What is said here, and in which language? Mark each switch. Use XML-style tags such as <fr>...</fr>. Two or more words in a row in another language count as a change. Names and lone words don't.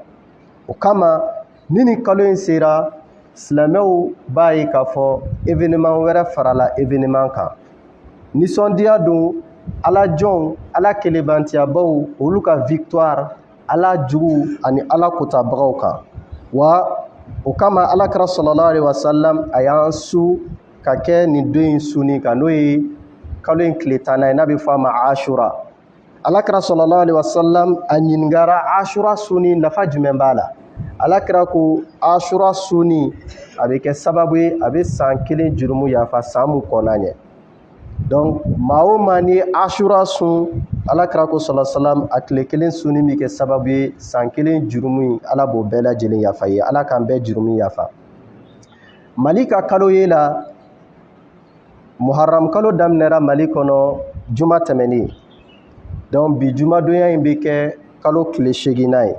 <bm>O kama ni nin kalo in sera silamɛw b'a ye k'a fɔ événement wɛrɛ farala événement kan. Nisɔndiya don Ala jɔnw Ala kelebantiyabaw olu ka victoire Ala jugu ani Ala kotabagaw kan. Wa o kama Alakira</bm> <ar>صلى الله عليه وسلم</ar> <bm>a y'an su ka kɛ nin don in suni kan n'o ye kalo in tile 10 ye n'a bɛ fɔ a ma Ashura. Alakira</bm> <ar>صلى الله عليه وسلم</ar> <bm>a ɲiningara Ashura suni nafa jumɛn b'a la. Alakira ko Ashura suni a bɛ kɛ sababu ye a bɛ san 1 jurumu yafa san mun kɔnna ɲɛ. Donc maa o maa ni Ashura sun Alakira ko</bm> <ar>صلى الله عليه وسلم</ar> <bm>a tile 1 suni bɛ kɛ sababu ye san 1 jurumu Ala b'o bɛɛ lajɛlen yafa ye. Ala k'an bɛɛ jurumu yafa. Mali ka kalo ye la Muharram kalo daminɛra Mali kɔnɔ juma tɛmɛnen. Donc bi jumadonya in bɛ kɛ kalo tile 8nan ye.</bm>